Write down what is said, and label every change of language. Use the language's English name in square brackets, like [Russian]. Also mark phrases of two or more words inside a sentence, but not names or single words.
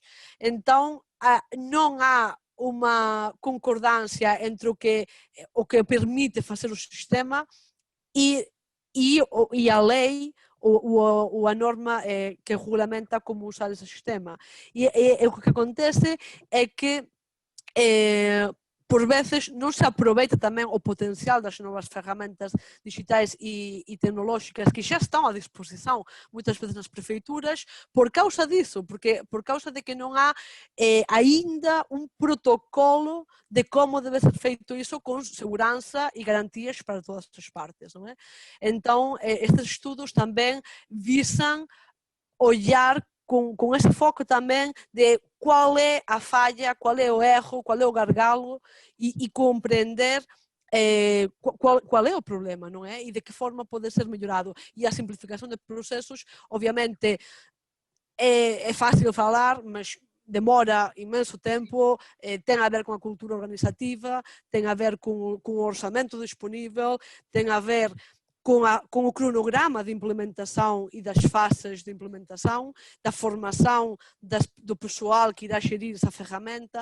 [Portuguese] Então, não há uma concordância entre o que permite fazer o sistema e a lei ou a norma que regulamenta como usar esse sistema. E o que acontece é que por vezes [Galician] non se aproveita tamén o potencial das novas ferramentas digitais e tecnolóxicas que xa están à disposición moitas veces nas prefeituras [Portuguese] por causa disso, [Galician] porque por causa de que non há aínda un protocolo de como debe ser feito iso con seguranza e garantías para todas as partes, non é? Entón, estes estudos tamén visan ollar [Portuguese] com esse foco também de qual é a falha, qual é o erro, qual é o gargalo e compreender qual é o problema, não é? E de que forma pode ser melhorado. E a simplificação de processos, obviamente, é fácil falar, mas demora imenso tempo, tem a ver com a cultura organizativa, tem a ver com o orçamento disponível, tem a ver com o cronograma de implementação e das fases de implementação, da formação do pessoal que irá gerir essa ferramenta.